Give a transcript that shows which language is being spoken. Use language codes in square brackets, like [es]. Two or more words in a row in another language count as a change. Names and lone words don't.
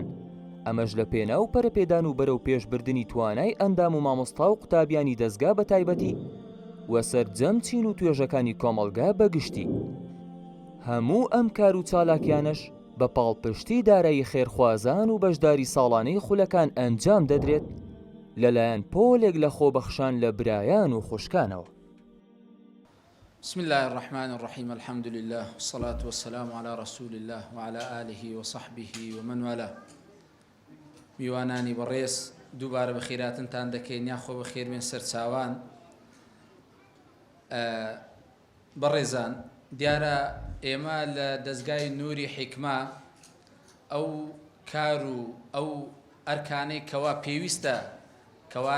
[ckb] ئەمەش لە پێناو پەرەپێدان و بەرەو پێشبردنی توانای ئەندام و مامۆستا و قوتابیانی دەستگا بە تایبەتی وە سەرجەم چین و توێژەکانی کۆمەڵگا بەگشتی. هەموو ئەم کار و چالاکیانش بە پاڵپشتی دارایی خێرخوازان و بەشداری ساڵانەی خولەکان ئەنجام دەدرێت لەلایەن پۆلێک لە خۆبەخشان لە برایان و خوشکانەوە. [ar] بسم الله الرحمن الرحيم الحمد لله والصلاة والسلام على رسول الله وعلى آله وصحبه ومن والاه. [ckb] میوانانی بەڕێز دووبارە بە خێراتنتان دەکەین یاخۆ بە خێربێن سەرچاوان. بەڕێزان دیارە ئێمە لە دەستگای نووری حیکمە ئەو کار و ئەو ئەرکانەی کەوا پێویستە کەوا